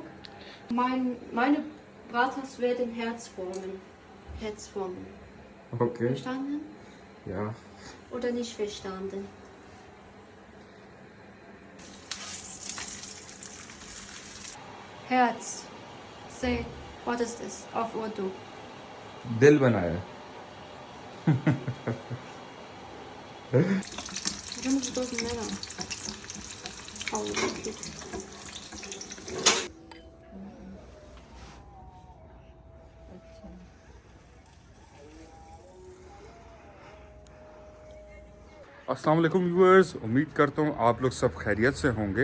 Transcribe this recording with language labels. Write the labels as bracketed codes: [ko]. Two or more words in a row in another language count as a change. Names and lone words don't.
[de] Meine Bratwurst werden Herz formen. Herz formen. Okay. Verstanden? Ja. Oder nicht verstanden? Herz. [en] Say, what is this? [de] Auf Urdu. [ur] دل بنایا. [de] Du musst durcheinander. [en] Oh, okay. [ar] السلام عليكم [ur] ویورز، امید کرتا ہوں آپ لوگ سب خیریت سے ہوں گے.